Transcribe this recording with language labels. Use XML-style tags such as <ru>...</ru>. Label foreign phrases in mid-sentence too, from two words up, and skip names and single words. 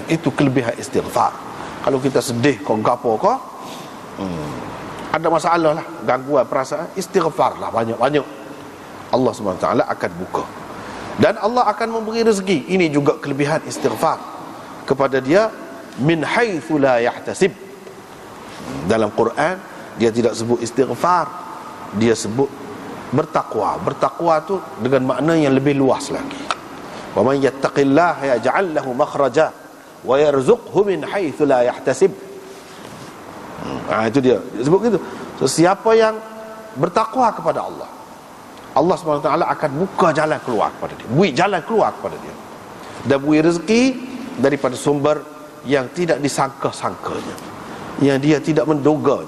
<ms>Itu kelebihan istighfar. Kalau kita sedih kau gapo kau, ada masalah lah, gangguan perasaan, istighfarlah banyak-banyak. Allah</ms> <ar>سبحانه وتعالى</ar> <ms>akan buka. Dan Allah akan memberi rezeki. Ini juga kelebihan istighfar kepada dia,</ms> <ar>من حيث لا يحتسب.</ar> <ms>Dalam Quran dia tidak sebut istighfar, dia sebut bertakwa. Bertakwa tu dengan makna yang lebih luas lagi.</ms> <ar>ومن يتق الله يجعل له مخرجا ويرزقه من حيث لا يحتسب.</ar> <ms>Itu dia sebut gitu. So, siapa yang bertakwa kepada Allah, Allah SWT akan buka jalan keluar kepada dia, beri jalan keluar kepada dia, dan beri rezeki daripada sumber yang tidak disangka-sangkanya, yang dia tidak menduganya.</ms>